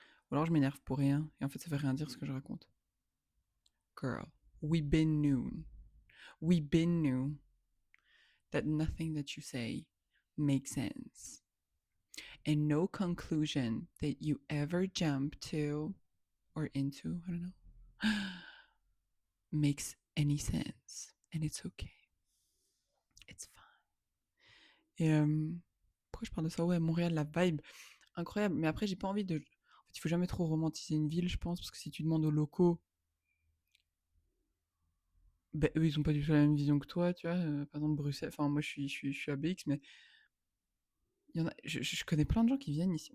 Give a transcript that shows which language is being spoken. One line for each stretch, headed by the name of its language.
French: Ou alors je m'énerve pour rien et en fait ça veut rien dire ce que je raconte.
English: Girl, we been knew. We been knew that nothing that you say makes sense. And no conclusion that you ever jump to or into, I don't know, makes any sense. And it's okay. It's fine.
French: Et pourquoi je parle de ça? Ouais, Montréal, la vibe, incroyable. Mais après, j'ai pas envie de. En fait, il faut jamais trop romantiser une ville, je pense, parce que si tu demandes aux locaux, ben, eux, ils ont pas du tout la même vision que toi, tu vois. Par exemple, Bruxelles, enfin, moi, je suis à BX, mais il y en a, je connais plein de gens qui viennent ici.